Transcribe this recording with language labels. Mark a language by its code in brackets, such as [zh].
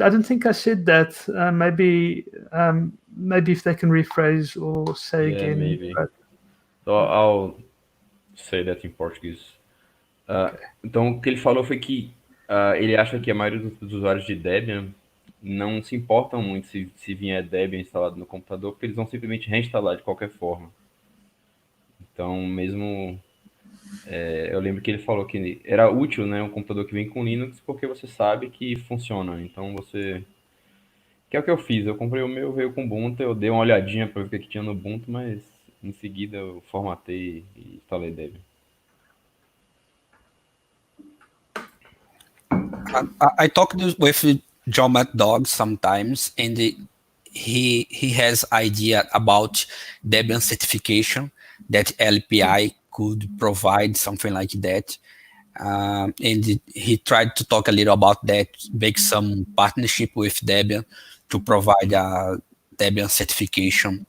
[en] I don't think I said that. Maybe if they can rephrase or say again. Maybe. But... So I'll say that in português. [pt] Então, o que ele falou foi que ele acha que a maioria dos usuários de Debian não se importam muito se vier Debian instalado no computador, porque eles vão simplesmente reinstalar de qualquer forma. Então, mesmo... eu lembro que ele falou que era útil, né, um computador que vem com Linux, porque você sabe que funciona. Então, que é o que eu fiz. Eu comprei o meu, veio com Ubuntu, eu dei uma olhadinha para ver o que tinha no Ubuntu, mas em seguida eu formatei e instalei Debian. [en] I talked with John McDougall sometimes, and he has idea about Debian certification, that LPI could provide something like that. And he tried to talk a little about that, make some partnership with Debian to provide a Debian certification.